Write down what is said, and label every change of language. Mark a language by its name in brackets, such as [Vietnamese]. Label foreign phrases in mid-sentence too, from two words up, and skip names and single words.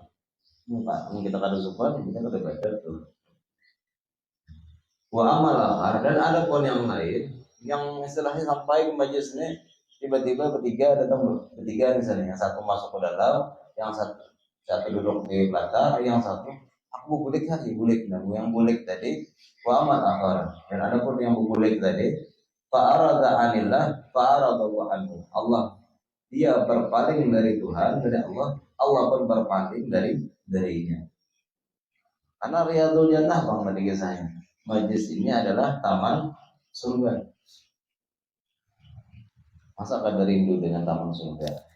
[Banjar] Mungkin kita kada sopan, kita kada baca tuh. [Arabic] Wa amalah, [Indonesian] dan ada pun yang lain yang istilahnya sampai ke majelis ini tiba-tiba bertiga datang, bertiga misalnya, yang satu masuk ke dalam, yang satu duduk di belakang, yang satu aku bulik tadi, bulik. Nah, yang bulik tadi [Arabic] wa amal akhar, [Indonesian] dan ada pun yang bulik tadi [Arabic] fa'arada anillah fa'arada wa anhu. [Indonesian] Allah dia berpaling dari Tuhan, dari Allah, Allah pun berpaling darinya. Karena [Arabic] riyadul jannah [Indonesian] bang tadi kisahnya. Majlis ini adalah taman surga. Masa kada rindu dengan taman surga?